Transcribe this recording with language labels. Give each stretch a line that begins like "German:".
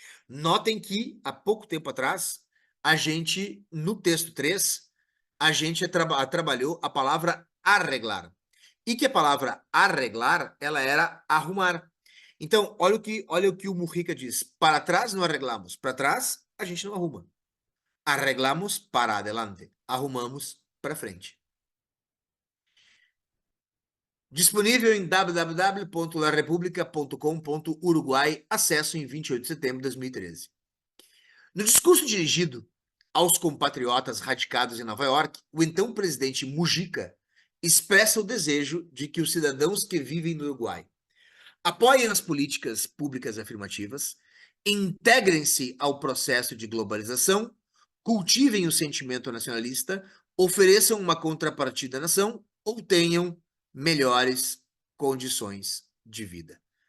Portuguese: Notem que, há pouco tempo atrás, a gente, no texto 3, a gente trabalhou a palavra arreglar. E que a palavra arreglar, ela era arrumar. Então, olha o que o Mujica diz. Para trás não arreglamos. Para trás, a gente não arruma.
Spanish: Arreglamos para adelante.
Portuguese: Arrumamos para frente. Disponível em www.larepublica.com.uruguai. Acesso em 28 de setembro de 2013. No discurso dirigido aos compatriotas radicados em Nova York, o então presidente Mujica expressa o desejo de que os cidadãos que vivem no Uruguai apoiem as políticas públicas afirmativas, integrem-se ao processo de globalização, cultivem o sentimento nacionalista, ofereçam uma contrapartida à nação ou tenham melhores condições de vida.